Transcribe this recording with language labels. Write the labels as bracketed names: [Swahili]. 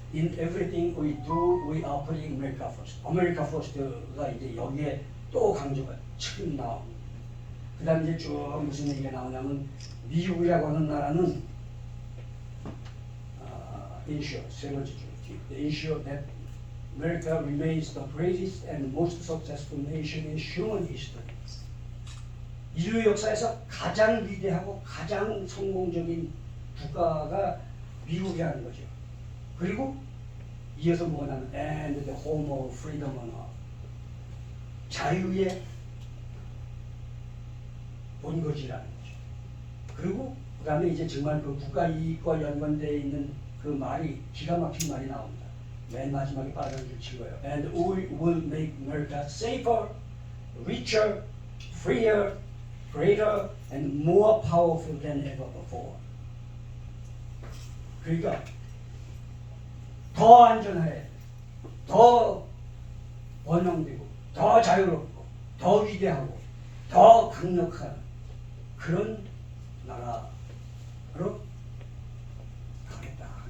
[English] In everything we do, we are putting America first. [Korean] America first가 이제 여기에 또 강조가 처음 나옵니다. 그 다음 이제 쭉 무슨 얘기가 나오냐면 미국이라고 하는 나라는 ensure, 세 번째 줄, [English] ensure that America remains the greatest and most successful nation in human history. [Korean] 인류 역사에서 가장 위대하고 가장 성공적인 국가가 미국이라는 거죠. 그리고 이어서 뭐가 나면 [English] and the home of freedom and [Korean] 자유의 본거지라는 거죠. 그리고 그 다음에 이제 정말 그 국가 이익과 연관되어 있는 그 말이 기가 막힌 말이 나옵니다. 맨 마지막에 빨간 줄 치고요. [English] And we will make America safer, richer, freer, greater, and more powerful than ever before. [Korean] 그러니까 더 안전해, 더 번영되고, 더 자유롭고, 더 위대하고, 더 강력한 그런 나라로 가겠다.